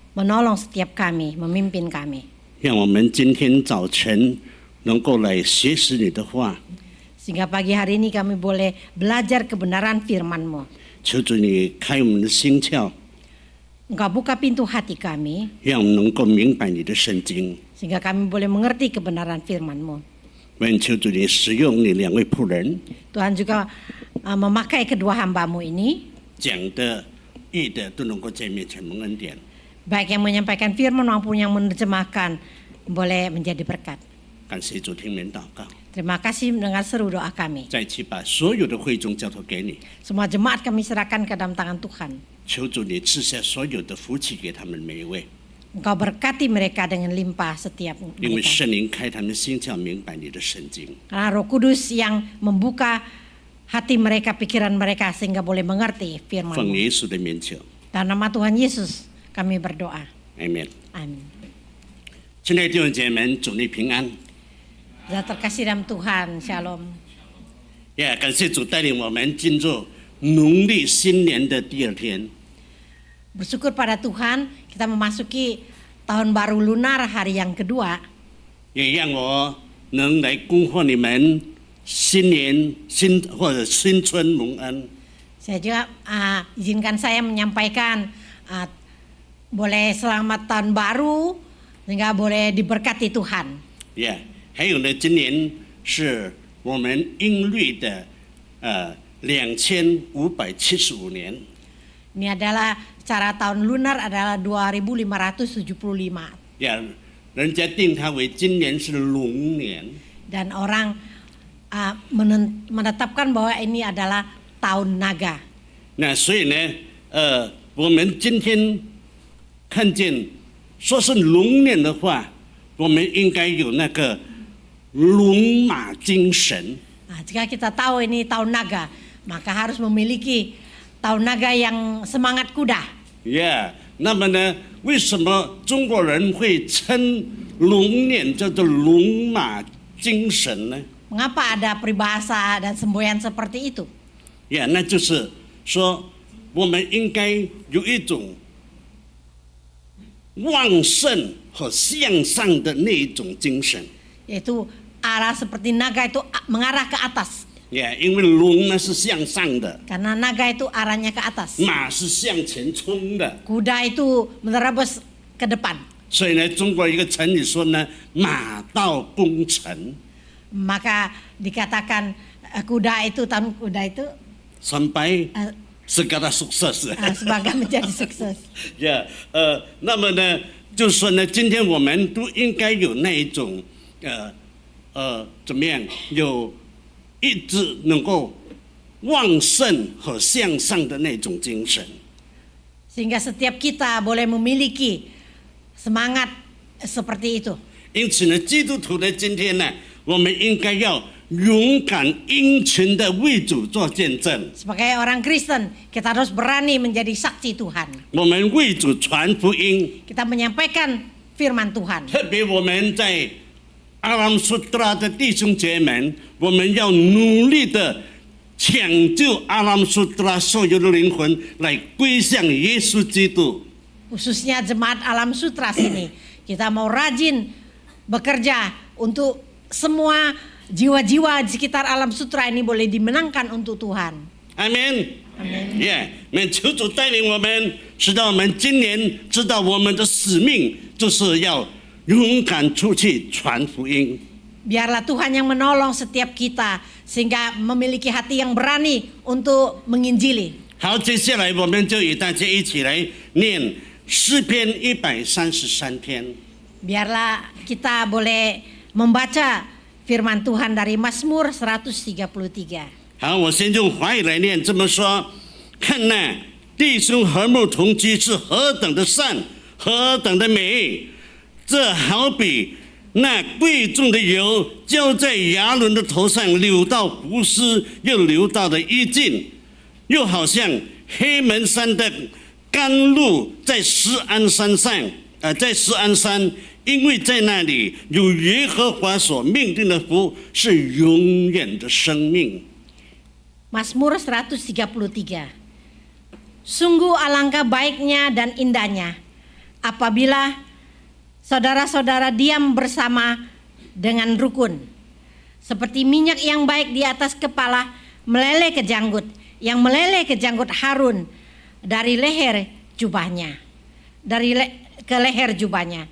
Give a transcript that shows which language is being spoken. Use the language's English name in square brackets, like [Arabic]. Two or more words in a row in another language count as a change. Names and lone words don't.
[Indonesian] menolong setiap kami, memimpin kami. [Chinese] 让我们今天早晨能够来学习你的话， [Indonesian] Sehingga pagi hari ini kami boleh belajar kebenaran firman-Mu. [Chinese] 求主你开我们的心窍， [Indonesian] Engkau buka pintu hati kami, [Chinese] 让我们能够明白你的圣经。 [Indonesian] sehingga kami boleh mengerti kebenaran firman-Mu. [Chinese] 愿求主你使用你两位仆人 [Indonesian] Tuhan juga memakai kedua hamba-Mu ini, [Chinese] 讲的、译的都能够在面前蒙恩典。 [Indonesian] baik yang menyampaikan firman maupun yang menerjemahkan, boleh menjadi berkat. [Chinese] 感谢主听人祷告， [Indonesian] Terima kasih mendengar seru doa kami. [Chinese] 再次把所有的会众交托给你， [Indonesian] Semua jemaat kami serahkan ke dalam tangan Tuhan. [Chinese] 求主你赐下所有的福气给他们每一位， [Indonesian] Engkau berkati mereka dengan limpah setiap [Chinese] 因为 [Indonesian] mereka. [Chinese] 圣灵开他们心窍，明白你的圣经。 [Indonesian] Karena Roh Kudus yang membuka hati mereka, pikiran mereka sehingga boleh mengerti [Chinese] 奉 [Indonesian] firman-Mu. [Chinese] 耶稣的名求， [Indonesian] Dalam nama Tuhan Yesus kami berdoa. [Chinese] 阿门。 [Indonesian] Amin. [Chinese] 亲爱的弟兄姐妹们，主你平安。 [Indonesian] Sudah terkasih dalam Tuhan, Shalom. [Chinese] 感谢主带领我们进入农历新年的第二天。 [Indonesian] Bersyukur pada Tuhan, kita memasuki tahun baru lunar hari yang kedua. [Chinese] 也让我能来恭贺你们新年或者新春蒙恩。 [Indonesian] Saya juga izinkan saya menyampaikan boleh selamat tahun baru sehingga boleh diberkati Tuhan. [Chinese] 还有呢，今年是我们阴历的2575年。 [Indonesian] Ini adalah secara tahun lunar adalah 2575. [Chinese] 人家定它为今年是龙年。 [Indonesian] Dan orang menetapkan bahwa ini adalah tahun naga. [Chinese] 那所以呢，我们今天看见说是龙年的话，我们应该有那个龙马精神。 [Indonesian] Jika kita tahu ini tahun naga, maka harus memiliki tahun naga yang semangat kuda. [Chinese] 那么呢，为什么中国人会称龙年叫做龙马精神呢？ [Indonesian] Mengapa ada peribahasa dan semboyan seperti itu? [Chinese] 那就是说，我们应该有一种旺盛和向上的那一种精神。 [Indonesian] Yaitu arah seperti naga itu mengarah ke atas. [Chinese] 因为龙呢是向上的， [Indonesian] Karena naga itu arahnya ke atas. [Chinese] 马是向前冲的， [Indonesian] Kuda itu menerobos ke depan. [Chinese] 所以呢，中国有一个成语说呢，马到功成。 [Indonesian] Maka dikatakan kuda itu sampai segala sukses。 sebagai menjadi sukses. [Chinese] 那么呢，就是说呢，今天我们都应该有那一种怎么样，有一直能够旺盛和向上的那种精神。 [Indonesian] Sehingga setiap kita boleh memiliki semangat seperti itu. [Chinese] 因此呢，基督徒的今天呢，我们应该要勇敢殷勤的为主做见证。 [Indonesian] Sebagai orang Kristen, kita harus berani menjadi saksi Tuhan. [Chinese] 我们为主传福音。 [Indonesian] Kita menyampaikan firman Tuhan. [Chinese] 特别我们在阿拉苏特拉的弟兄姐妹，我们要努力的抢救阿拉苏特拉所有的灵魂，来归向耶稣基督。 [Indonesian] Khususnya jemaat Alam Sutra sini, kita mau rajin bekerja untuk semua jiwa-jiwa di sekitar Alam Sutra ini boleh dimenangkan untuk Tuhan. [Chinese] 阿门。 [Indonesian] Amin. [Chinese] 求主带领我们，使到我们今年知道我们的使命，就是要勇敢出去传福音。 [Indonesian] Biarlah Tuhan yang menolong setiap kita sehingga memiliki hati yang berani untuk menginjili. [Chinese] 好，接下来我们就与大家一起来念诗篇133篇。 Biarlah kita boleh membaca firman Tuhan dari Mazmur 133. 好，我先用华语来念，这么说：看那弟兄和睦同居是何等的善，何等的美！这好比那贵重的油浇在亚伦的头上，流到胡须，又流到了衣襟，又好像黑门山的甘露在锡安山上，在锡安山，因为在那里有耶和华所命定的福，是永远的生命。 [Indonesian] Mazmur 133. Sungguh alangkah baiknya dan indahnya apabila saudara-saudara diam bersama dengan rukun. Seperti minyak yang baik di atas kepala meleleh ke janggut, yang meleleh ke janggut Harun dari leher jubahnya, ke leher jubahnya.